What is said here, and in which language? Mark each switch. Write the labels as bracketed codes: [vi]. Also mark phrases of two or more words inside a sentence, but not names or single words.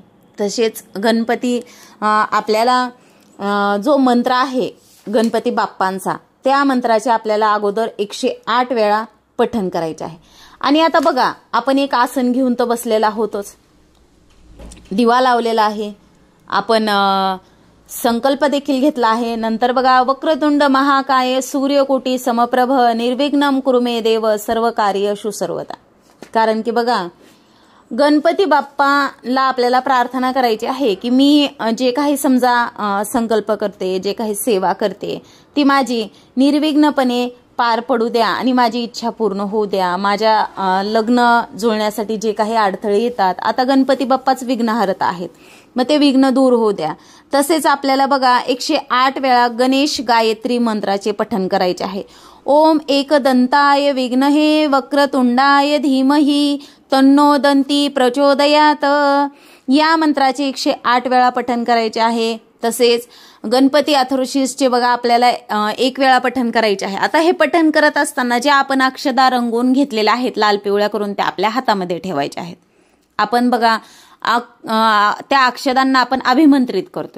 [mr] तसेच गणपती आपल्याला जो मंत्र आहे गणपती बाप्पांचा त्या मंत्राचे आपल्याला अगोदर 108 वेळा पठण करायचे आहे. आणि आता बघा आपण एक आसन घेऊन तर बसलेला होतोच, दिवा लावलेला आहे, आपण संकल्प देखील घेतला आहे. नंतर बघा, [sa] वक्रतुंड महाकाय सूर्यकोटी समप्रभ निर्विघ्नं कुरु मे देव सर्व कार्येषु सर्वदा. [mr] कारण की बघा, गणपती बाप्पाला आपल्याला प्रार्थना करायची आहे की मी जे काही समजा संकल्प करते, जे काही सेवा करते, ती माझी निर्विघ्नपणे पार पडू द्या आणि माझी इच्छा पूर्ण होऊ द्या. माझ्या लग्न जुळण्यासाठी जे काही अडथळे येतात, आता गणपती बाप्पाच विघ्नहर्ता आहेत, मग ते विघ्न दूर होऊ द्या. तसेच आपल्याला बघा 108 वेळा गणेश गायत्री मंत्राचे पठण करायचे आहे. [sa] ओम एकदंताय विघ्नहे वक्रतुंडाय धीमहि तन्नो दंती प्रचोदयात, [mr] या मंत्राचे 108 वेळा पठण करायचे आहे. तसेच गणपती अथर्वशीर्षचे बघा आपल्याला 1 वेळा पठण करायचे आहे. आता हे पठण करत असताना जे आपण अक्षदा रंगवून घेतलेल्या आहेत लाल पिवळ्या करून, त्या आपल्या हातामध्ये ठेवायच्या आहेत. आपण बघा त्या अक्षदांना आपण अभिमंत्रित करतोय.